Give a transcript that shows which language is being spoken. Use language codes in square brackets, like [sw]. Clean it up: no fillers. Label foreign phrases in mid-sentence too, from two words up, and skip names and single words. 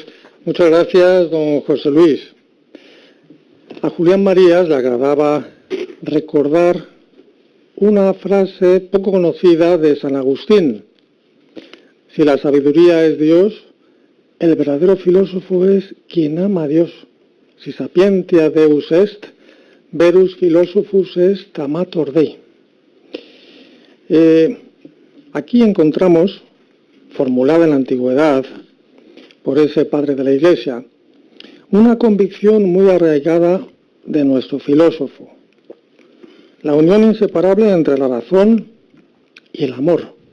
[es] Muchas gracias, don José Luis. A Julián Marías le agradaba recordar una frase poco conocida de San Agustín. Si la sabiduría es Dios, el verdadero filósofo es quien ama a Dios. [la] Si sapientia Deus est, verus philosophus est amator Dei. [es] Aquí encontramos, formulada en la antigüedad por ese padre de la Iglesia, una convicción muy arraigada de nuestro filósofo: la unión inseparable entre la razón y el amor,